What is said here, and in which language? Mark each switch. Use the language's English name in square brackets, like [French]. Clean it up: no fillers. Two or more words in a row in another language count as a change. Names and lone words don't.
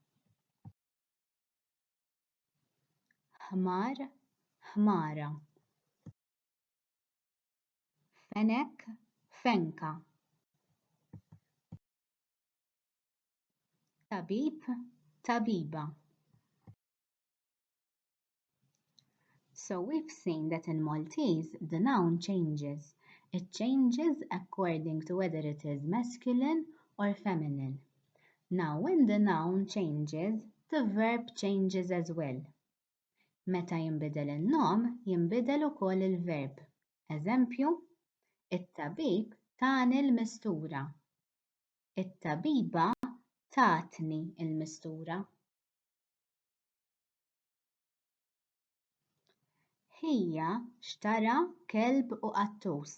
[Maltese] Ħmar, ħmara. Fenek, fenka. Tabib, tabiba. [English] So we've seen that in Maltese the noun changes. It changes according to whether it is masculine or feminine. Now when the noun changes, the verb changes as well. [Maltese] Meta jinbidel in-nom, jinbidel ukoll il-verb. Eżempju, it-tabib tani l-mistura. It-tabiba tatni l-mistura. Hija xtara kelb u qattus.